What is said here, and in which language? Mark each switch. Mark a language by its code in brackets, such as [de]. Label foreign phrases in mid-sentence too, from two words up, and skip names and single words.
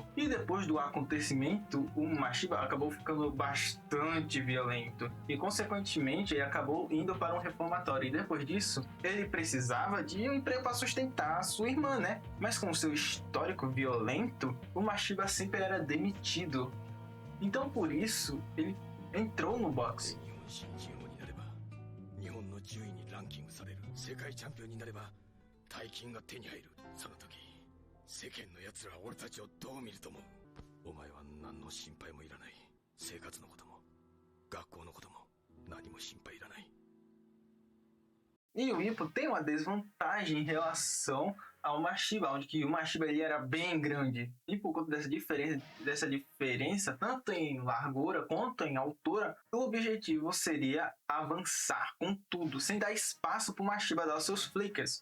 [pt] E depois do acontecimento, o Mashiba acabou ficando bastante violento e consequentemente ele acabou indo para um reformatório. E depois disso, ele precisava de um emprego para sustentar a sua irmã, né? Mas com o seu histórico violento, o Mashiba sempre era demitido. Então por isso, ele entrou no boxe. [ja] 日本新人王になれば日本の10位にランキングされる世界チャンピオンになれば大金が手に入る。その時世間の奴らは俺たちをどう見ると思う？お前は何の心配もいらない。生活のことも学校のことも何も心配いらない。 [pt] E o Ippo tem uma desvantagem em relação ao Mashiba, onde que o Mashiba ele era bem grande. E por conta dessa diferença, tanto em largura quanto em altura, o objetivo seria avançar com tudo, sem dar espaço para o Mashiba dar os seus flickers.